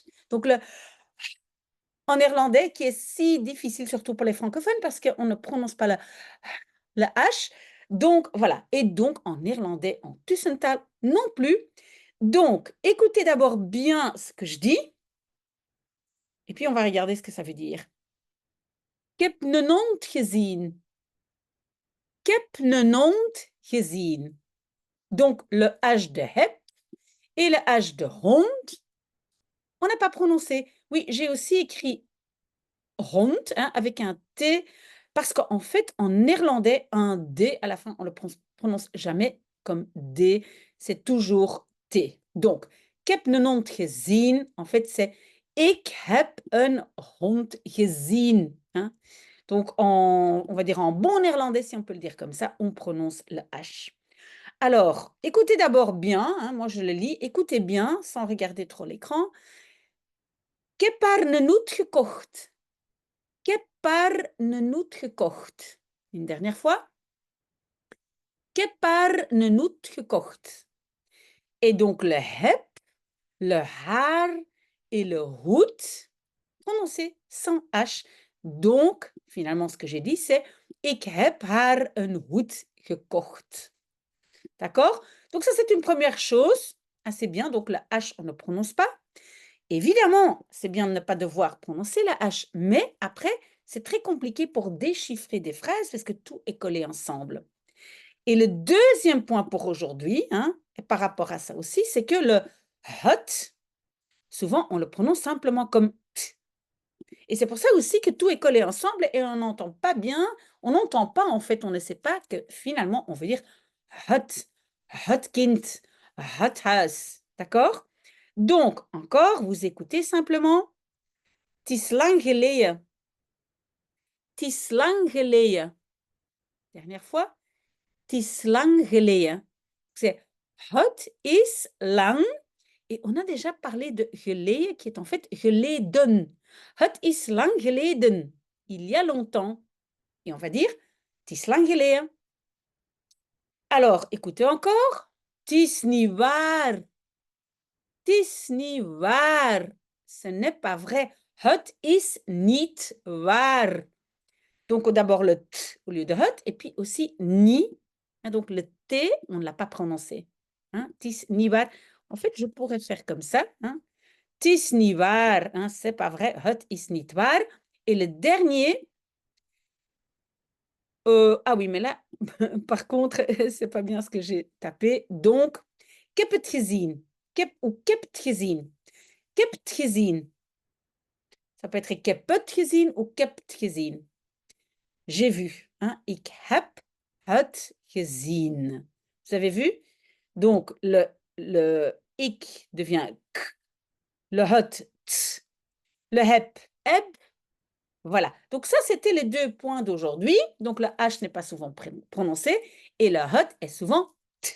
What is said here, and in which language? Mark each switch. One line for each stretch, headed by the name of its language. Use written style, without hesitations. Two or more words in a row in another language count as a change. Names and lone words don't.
French: Donc, en néerlandais, qui est si difficile, surtout pour les francophones, parce qu'on ne prononce pas la H. Donc, voilà. Et donc, en néerlandais, en Tussentaal non plus. Donc, écoutez d'abord bien ce que je dis, et puis on va regarder ce que ça veut dire.
Dutch: Ik heb een hond gezien. Ik heb een hond gezien.
French: Donc, le H de heb et le H de hond, on n'a pas prononcé. Oui, j'ai aussi écrit hond hein, avec un T, parce qu'en fait, en néerlandais, un D à la fin, on ne le prononce jamais comme D, c'est toujours T. Donc,
Dutch: ik heb een hond gezien,
French: en fait, c'est
Dutch: ik heb een hond gezien.
French: Hein. Donc, on va dire en bon néerlandais, si on peut le dire comme ça, on prononce le H. Alors, écoutez d'abord bien, hein, moi je le lis, écoutez bien sans regarder trop l'écran.
Dutch: Ik heb haar een hoed gekocht. Ik heb haar een hoed gekocht.
French: Une dernière fois.
Dutch: Ik heb haar een hoed gekocht.
French: Et donc le heb, le haar et le hoed, prononcé sans H. Donc, finalement, ce que j'ai dit, c'est
Dutch: ik heb haar een hoed gekocht.
French: D'accord? Donc ça, c'est une première chose. Assez bien. Donc la H, on ne prononce pas. Évidemment, c'est bien de ne pas devoir prononcer la H, mais après, c'est très compliqué pour déchiffrer des phrases parce que tout est collé ensemble. Et le deuxième point pour aujourd'hui, hein, et par rapport à ça aussi, c'est que le hot, souvent, on le prononce simplement comme t. Et c'est pour ça aussi que tout est collé ensemble et on n'entend pas bien, on n'entend pas en fait, on ne sait pas que finalement, on veut dire hot,
Dutch: hot kind, hot house.
French: D'accord? Donc, encore, vous écoutez simplement.
Dutch: Het is lang geleden. Het is lang geleden.
French: Dernière fois.
Dutch: Het is lang geleden. C'est het is lang.
French: Et on a déjà parlé de geleden, qui est en fait geleden.
Dutch: Het is lang geleden.
French: Il y a longtemps. Et on va dire,
Dutch: het is lang geleden.
French: Alors, écoutez encore.
Dutch: Het is niet waar. Het is niet waar.
French: Ce n'est pas vrai.
Dutch: Het is niet waar.
French: Donc, d'abord le t au lieu de hot, et puis aussi ni. Hein, donc, le T, on ne l'a pas prononcé.
Dutch: Hein, tis ni var.
French: En fait, je pourrais faire comme ça. Hein.
Dutch: Tis ni var,
French: hein, c'est pas vrai.
Dutch: Hot is niet waar.
French: Et le dernier, ah oui, mais là, par contre, c'est pas bien ce que j'ai tapé. Donc,
Dutch: ik heb het gezien. Ou ik heb het gezien. Ik heb het gezien.
French: Ça peut être
Dutch: ik heb het gezien
French: ou
Dutch: ik heb het gezien.
French: J'ai vu. Hein?
Dutch: Ik heb het gezien.
French: Vous avez vu? Donc, le ik devient k, le het, t, le heb, eb. Voilà. Donc, ça, c'était les deux points d'aujourd'hui. Donc, le H n'est pas souvent prononcé et le het est souvent t.